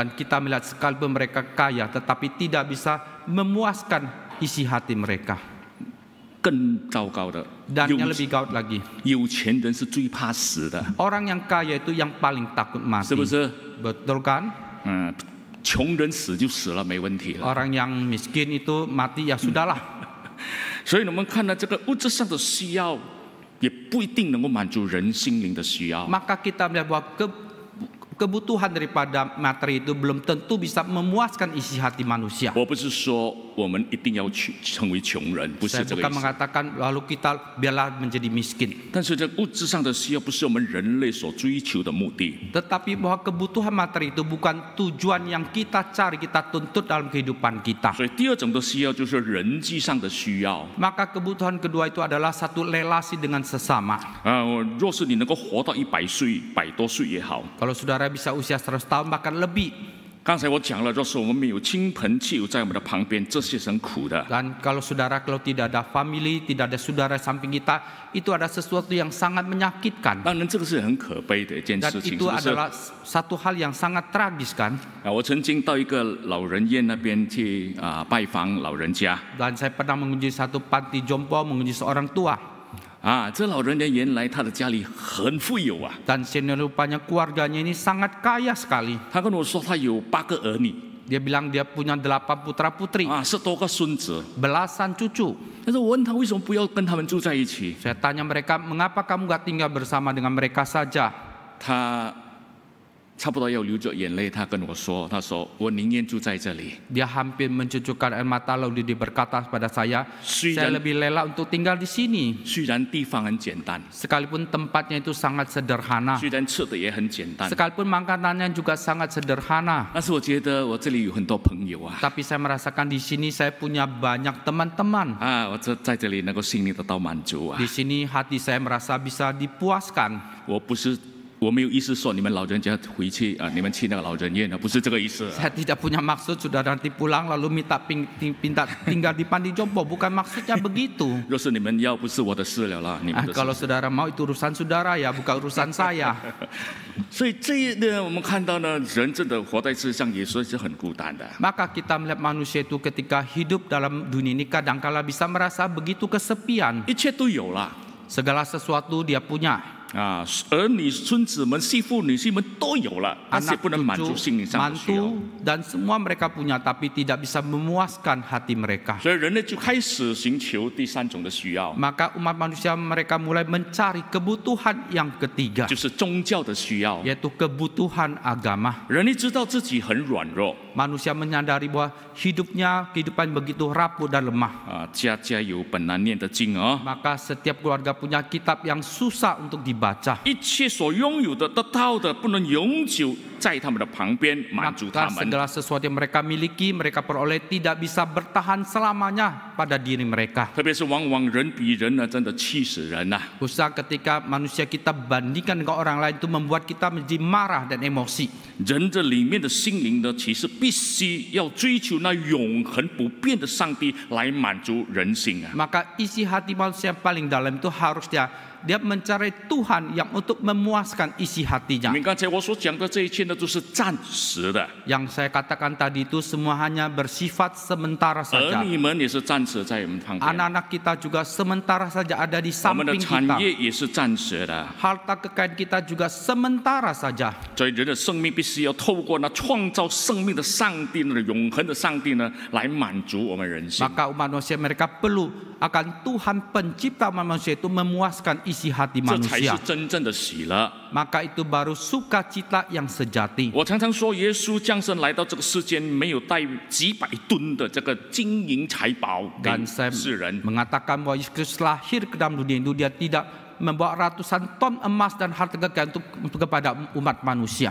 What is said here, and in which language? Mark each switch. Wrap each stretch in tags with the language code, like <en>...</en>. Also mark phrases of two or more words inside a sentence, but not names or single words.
<id>Dan kita melihat sekalipun mereka kaya, tetapi tidak bisa memuaskan isi hati mereka.</id> <zh>更糟糕的，</zh> <id>Dan yang lebih gawat lagi,</id> <zh>有钱人是最怕死的，</zh> <id>orang yang kaya itu yang paling takut mati.</id> <zh>是不是？</zh> <id>Betul kan?</id> <zh>穷人死就死了，没问题了。</zh> <id>Orang yang miskin itu mati ya sudahlah.</id> <zh>所以我们看到这个物质上的需要，也不一定能够满足人心灵的需要。</zh> <id>Maka kita melihat bahwa kebutuhan daripada materi itu belum tentu bisa memuaskan isi hati manusia.</id> <zh>我不是说我们一定要成为穷人，不是</zh> <id>Saya</id> <zh>这个</zh> <id>bukan</id> <zh>意思。</zh> <id>mengatakan lalu kita biarlah menjadi miskin.</id> <zh>但是这物质上的需要不是我们人类所追求的目的。</zh> <id>Tetapi bahwa kebutuhan materi itu bukan tujuan yang kita cari, kita tuntut dalam kehidupan kita.</id> <zh>所以第二种的需要就是人际上的需要。</zh> <id>Maka kebutuhan kedua itu adalah satu relasi dengan sesama.</id> <zh>若是你能够活到100岁、100多岁也好，</zh> <id>Kalau saudara bisa usia 100 tahun bahkan lebih,</id> <zh>刚才我讲了，若是我们没有亲朋戚友在我们的旁边，这些是很苦的。</zh> <id>Dan kalau tidak ada family, tidak ada saudara samping kita, itu ada sesuatu yang sangat menyakitkan.</id> <zh>当然，这个是很可悲的一件</zh> <id>Dan</id> <zh>事情，是</zh> <id>itu</id> <zh>不是？</zh> <id>adalah satu hal yang sangat tragis kan.</id> <zh>我曾经到一个老人院那边去拜访老人家。</zh> <id>Dan saya pernah mengunjungi satu panti jompo, mengunjungi seorang tua.</id> <zh>这老人家原来他的家里很富有啊。</zh> <id>Dan senior rupanya keluarganya ini sangat kaya sekali.</id> <zh>他跟我说，他有8个儿女，</zh> <id>Dia bilang dia punya 8 putra putri,</id> <zh>10 多个孙子。</zh> <id>belasan cucu.</id> <zh>但是我问他为什么不要跟他们住在一起？</zh> <id>Saya tanya mereka, mengapa kamu gak tinggal bersama dengan mereka saja?</id> <zh>他差不多要流着眼泪，他跟我说：“他说我宁愿住在这里。</zh> <id>Dia hampir mencucurkan air mata lalu dia berkata kepada saya lebih rela untuk tinggal di sini.</id> <zh>虽然地方很简单，</zh> <id>Sekalipun tempatnya itu sangat sederhana,</id> <zh>虽然吃的也很简单，</zh> <id>sekalipun makanannya juga sangat sederhana.</id> <zh>但是我觉得我这里有很多朋友啊。</zh> <id>Tapi saya merasakan di sini saya punya banyak teman-teman.</id> <zh>我在这里能够心灵得到满足啊。</zh> <id>Di sini hati saya merasa bisa dipuaskan.</id> <zh>我没有意思说你们老人家回去你们去那个老人院不是这个意思。</zh> <id>Saya tidak punya maksud sudah nanti pulang lalu minta tinggal di panti jompo, bukan maksudnya begitu.</id> <zh>若是你们要不是我的事了啦，你们的事。</zh> <id>Kalau saudara mau itu urusan saudara ya, bukan urusan saya.</id> <zh>所以我们看到呢，人真的活在世上也是很孤单的。</zh> <id>Maka kita melihat manusia itu ketika hidup dalam dunia ini kadangkala bisa merasa begitu kesepian.</id> <zh>一切都有了</zh> <id>Segala sesuatu dia punya.</id> <zh>儿女、孙子们、媳妇、女婿们都有了，但是</zh> <id>Anak</id> <zh>不能满足</zh> <id>cucu,</id> <zh>心灵上的需要。</zh> <id>mantu dan semua mereka punya, tapi tidak bisa memuaskan hati mereka.</id> <zh>所以人类就开始寻求第3种的需要，</zh> <id>Maka umat manusia mereka mulai mencari kebutuhan yang ketiga,</id> <zh>就是宗教的需要。</zh> <id>yaitu kebutuhan agama.</id> <zh>人类知道自己很软弱</zh> <id>Manusia menyadari bahwa kehidupan begitu rapuh dan lemah.</id> <zh>家家有本难念的经</zh> <id>Maka setiap keluarga punya kitab yang susah untuk dibaca.</id> <zh>一切所拥有的、得到的，不能永久在他们的旁边满足他</zh> <id>Maka</id> <zh>们。</zh> <id>segala sesuatu yang mereka miliki, mereka peroleh tidak bisa bertahan selamanya pada diri mereka.</id> <zh>特别是往往人比人呢，真的气死人呐、</zh> <id>Khususnya ketika manusia kita bandingkan dengan orang lain itu membuat kita menjadi marah dan emosi.</id> <zh>人这里面的心灵呢，其实必须要追求那永恒不变的上帝来满足人性啊。</zh> <id>Maka isi hati manusia yang paling dalam itu harusnya dia mencari Tuhan yang untuk memuaskan isi hatinya.</id> <zh>你们刚才我所讲的这一切呢，都是暂时的，</zh> <id>Yang saya katakan tadi itu semua hanya bersifat sementara</id> <zh>儿</zh> <id>saja.</id> <zh>女们也是暂时在我们旁边，</zh> <id>Anak-anak kita juga sementara saja ada di</id> <zh>我们的</zh> <id>samping</id> <zh>产</zh> <id>kita.</id> <zh>业也是暂时的。</zh> <id>Harta kekayaan kita juga sementara saja.</id> <zh>所以人的生命必须要透过那创造生命的上帝，那永恒的上帝呢，来满足我们人性。</zh> <id>Maka umat manusia mereka perlu akan Tuhan pencipta manusia itu memuaskan isi hati</id> <zh>这才是</zh> <id>manusia.</id> <zh>真正的喜乐。</zh> <id>Maka itu baru sukacita yang sejati.</id> <zh>我常常说，耶稣降生来到这个世间，没有带几百吨的这个金银财宝给</zh> <id>Dan saya</id> <zh>世人，</zh> <id>mengatakan bahwa Yesus lahir ke dalam dunia itu dia tidak membawa ratusan ton emas dan harta kekayaan untuk kepada umat manusia.</id>